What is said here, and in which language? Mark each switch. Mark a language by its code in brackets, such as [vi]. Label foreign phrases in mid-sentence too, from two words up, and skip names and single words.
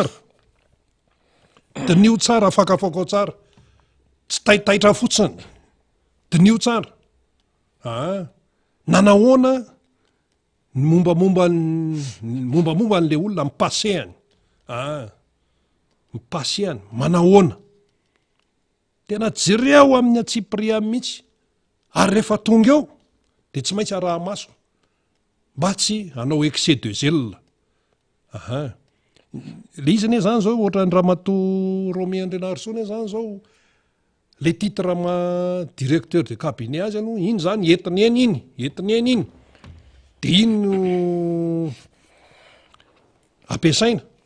[mg] tsara afakafaka tsara tsy taitaitra fotsiny dinio tsara nanahoana mombamomba n'le olona mipasehany mipasehany manahoana tena jereo amin'ny atsipria mihitsy ary rehefa tonga eo de tsy maintsy araha maso mba tsy anao [fr] excès de zèle [mg] le izy ane zany zao ohatra ny ramatoa Romi Andrianarisoa zany zao [fr] le titre directeur de cabinet [mg] azy ano iny zany entiny eny iny de iny no ampiasaina.